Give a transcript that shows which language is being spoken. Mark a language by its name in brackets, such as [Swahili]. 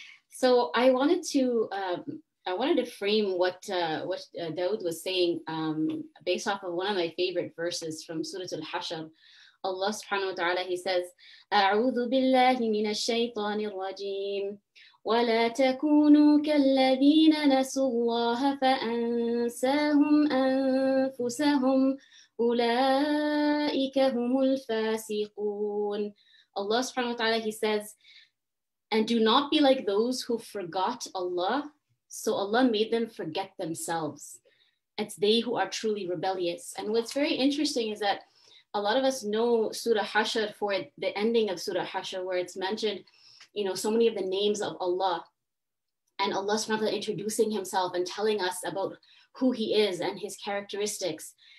[English] So I wanted to frame what Dawood was saying based off of one of my favorite verses from Surah Al-Hashr. Allah subhanahu wa ta'ala, he says, [Arabic] أعوذ بالله من الشيطان الرجيم ولا تكونوا كالذين نسوا الله فأنساهم أنفسهم أولئك هم الفاسقون. [English] Allah subhanahu wa ta'ala, he says, and do not be like those who forgot Allah, so Allah made them forget themselves. It's they who are truly rebellious. And what's very interesting is that a lot of us know Surah Hashr for the ending of Surah Hashr, where it's mentioned so many of the names of Allah, and Allah subhanahu wa ta'ala introducing himself and telling us about who he is and his characteristics.